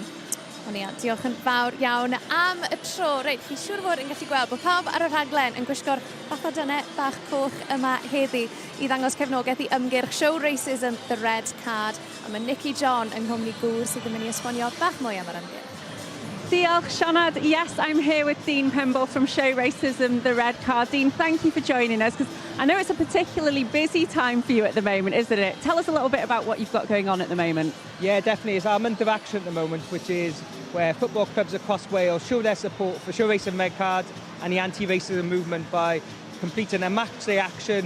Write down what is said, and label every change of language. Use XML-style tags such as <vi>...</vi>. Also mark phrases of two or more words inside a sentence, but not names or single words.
<cy>Diolch yn fawr iawn am y tro. Reit, chi siŵr fod yn gallu gweld bod pawb ar y rhaglen yn gwisgo'r bathadynau bach coch yma heddi i ddangos cefnogaeth i ymgyrch Show Racism, The Red Card. A mae Nicky John yng Nghymru Gŵr sydd yn mynd i esbonio bach mwy am yr ymgyrch. Diolch, Sianad.</cy> <en>Yes, I'm here with Dean Pemble from Show Racism, The Red Card. Dean, thank you for joining us, because I know it's a particularly busy time for you at the moment, isn't it? Tell us a little bit about what you've got going on at the moment. Yeah, definitely. It's our month of action at the moment, which is where football clubs across Wales show their support for Show Racism Red Card and the anti-racism movement by completing a match day action.</en>